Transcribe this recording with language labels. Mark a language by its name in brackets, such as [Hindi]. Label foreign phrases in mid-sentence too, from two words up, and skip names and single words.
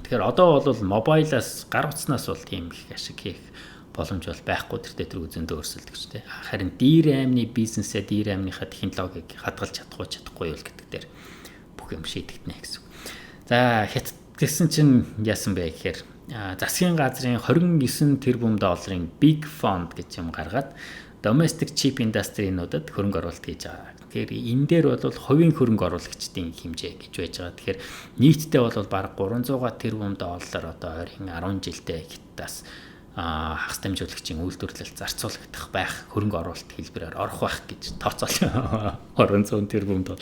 [Mongolian] Тэгэхээр одоо бол мобайлаас гар утснаас бол тийм их ашиг хийх боломж бол байхгүй тэр үзэндөө өрсөлдөгч тэ. Харин DRAM-ны бизнесээ DRAM-ныхаа технологиг хадгалж чадахгүй юу гэдэг дээр бүх юм шийдэгдэнэ гэсэн. За хятад гэсэн чинь яасан бэ гэхээр засгийн газрын 29 тэрбум долларын Big Fund гэж юм гаргаад [English] domestic chip industry- [Mongolian] нуудад хөрөнгө оруулалт хийж байгаа. Тэгэхээр энэ дээр бол хувийн хөрөнгө оруулагчдын хэмжээ гэж байж байгаа. Тэгэхээр нийтдээ бол бараг 300 тэрбум доллар одоо ойрын 10 жилдээ хятадаас хагас дамжуулагчийн үйлдвэрлэлд зарцуулагдах байх хөрөнгө оруулалт хэлбэрээр орох байх гэж тооцоолсон 200 тэрбум доллар.